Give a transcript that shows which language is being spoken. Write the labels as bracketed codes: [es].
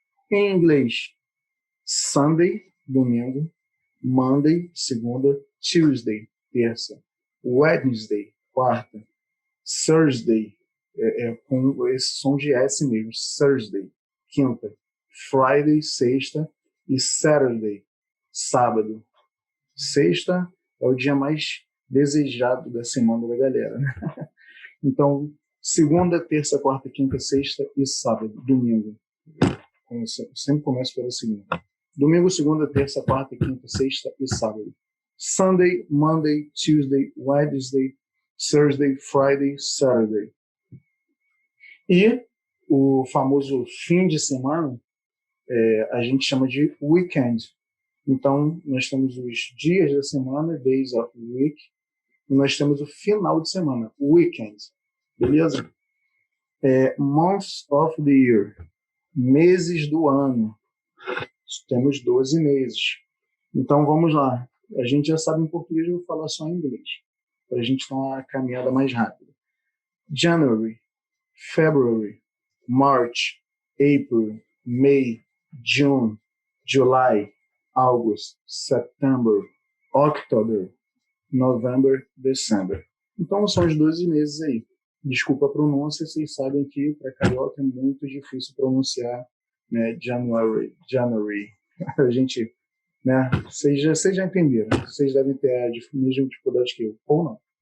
[pt] Em inglês, Sunday, domingo, Monday, segunda, Tuesday, terça, Wednesday, quarta, Thursday, com esse som de S mesmo, Thursday, quinta, Friday, sexta e Saturday, sábado. Sexta é o dia mais desejado da semana da galera, né? Então, segunda, terça, quarta, quinta, sexta e sábado, domingo. Eu sempre começo pela segunda. Domingo, segunda, terça, quarta, quinta, sexta e sábado. [en] Sunday, Monday, Tuesday, Wednesday, Thursday, Friday, Saturday. [pt] E o famoso fim de semana, a gente chama de weekend. Então, nós temos os dias da semana, [en] days of the week, [pt] e nós temos o final de semana, weekend. Beleza? [en] Months of the year, [pt] meses do ano. Temos 12 meses. Então, vamos lá. A gente já sabe em português, eu vou falar só em inglês, para a gente ter uma caminhada mais rápida. [en] January, February, March, April, May, June, July, August, September, October, November, December. [pt] Então são os 12 meses aí. Desculpa a pronúncia, vocês sabem que para carioca é muito difícil pronunciar, né? January. A gente, né? Vocês já entenderam. Vocês devem ter a mesma dificuldade que eu, ou não.